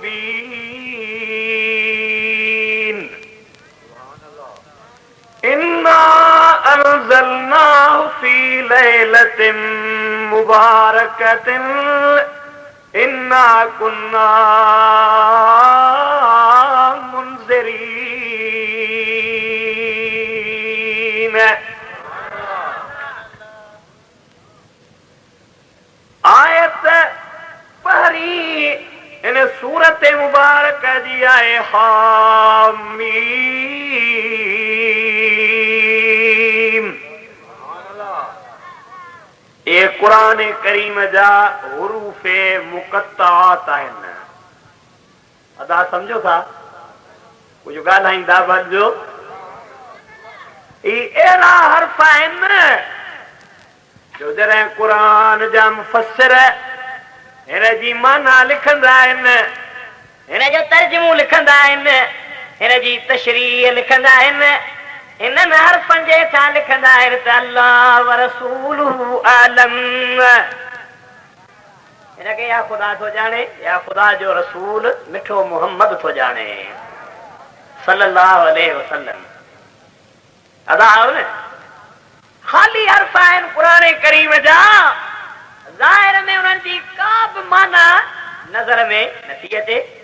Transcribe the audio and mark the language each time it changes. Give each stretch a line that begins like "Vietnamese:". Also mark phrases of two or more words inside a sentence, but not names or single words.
Arabic: مبين إنا أنزلناه في ليلة مباركة إنا كنا منذرين.
Sindhi: आयत पहरी इन सूरत मुबारक जी आए हामीम। ये कुरान करीम जा हुरूफे मुक़त्तात आहिनि। अदा समझो था कुछ ॻाल्हाईंदा वञो। अहिड़ा हर्फ आहिनि जो जॾहिं कुरान जा मुफ़स्सिर हिन जी माना लिखंदा आहिनि, हिन जो तर्जुमो लिखंदा आहिनि, हिन जी तशरीह लिखंदा आहिनि, इन्हनि हर्फनि जे हेठां लिखंदा आहिनि त
Arabic: الله ورسوله أعلم.
Sindhi: हिनखे या ख़ुदा थो ॼाणे या ख़ुदा जो रसूल मिठो मोहम्मद थो ॼाणे
Arabic: صلى الله عليه وسلم.
Sindhi: अदा न ख़ाली हर्फ आहिनि क़ुरान करीम जा, ज़ाहिर में उन्हनि जी का बि माना नज़र में नथी अचे।